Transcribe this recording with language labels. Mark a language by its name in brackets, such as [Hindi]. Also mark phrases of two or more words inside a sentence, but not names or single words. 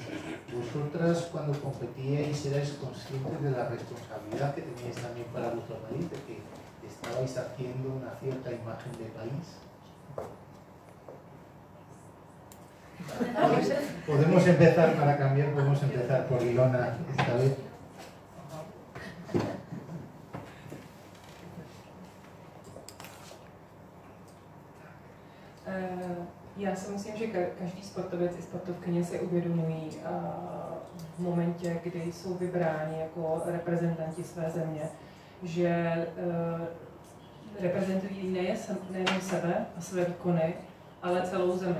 [Spanish] Vosotras cuando competíais erais conscientes de la responsabilidad que teníais también para vuestro país, de que estabais haciendo una cierta imagen de país. Podemos empezar, para cambiar, podemos empezar por Ilona esta vez. [Czech] Já si myslím, že každý sportovec i sportovkyně si uvědomují v momentě, kdy jsou vybráni jako reprezentanti své země, že reprezentují nejen sebe a své výkony, ale celou zemi.